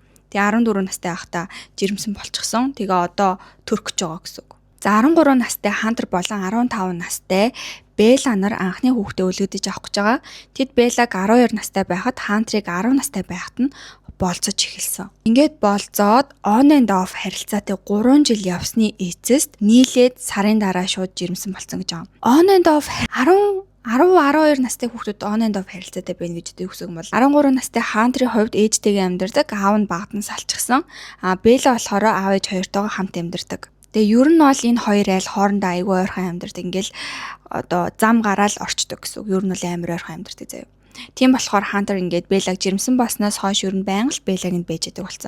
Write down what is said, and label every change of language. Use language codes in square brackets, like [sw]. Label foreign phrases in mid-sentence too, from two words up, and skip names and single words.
[mn] Тэгээ 14 настай байхдаа жирэмсэн болчихсон. Тэгээ одоо төрөх гэж байгаа гэсэн үг. За 13 настай Хантер болон 15 настай Белла нар анхны хүүхдээ өлгөдөж авах гэж байгаа. Тэд Беллаг 12 настай байхад Хантрыг 10 настай байхад нь болцож эхэлсэн. Ингээд болцоод [en] on and off [mn] харилцаатай 3 жил явсны эцэст нийлээд сарын дараа шууд жирэмсэн болсон гэж байгаа. [en] On and off [mn] 12 настай хүүхдүүд [en] on and off [mn] харилцаатай байна гэж үгсэг юм бол 13 настай Хантрийн хувьд ээжтэйгээ амьдардаг, аав нь багтан салчихсан. Белла болохоор аав ээж хоёртойгоо хамт амьдардаг. Тэгээ ер нь бол энэ хоёр айл хоорондоо айгүй ойрхон амьдардаг. Ингээл одоо зам гараал орчдөг гэсэн үг. Ер нь бол амар ойрхон амьдардаг заяа. Тийм болохоор Хантер ингээд Беллаг жирэмсэн болсноос хойш ер нь байнга л Беллаг нь бэж яадаг болсон.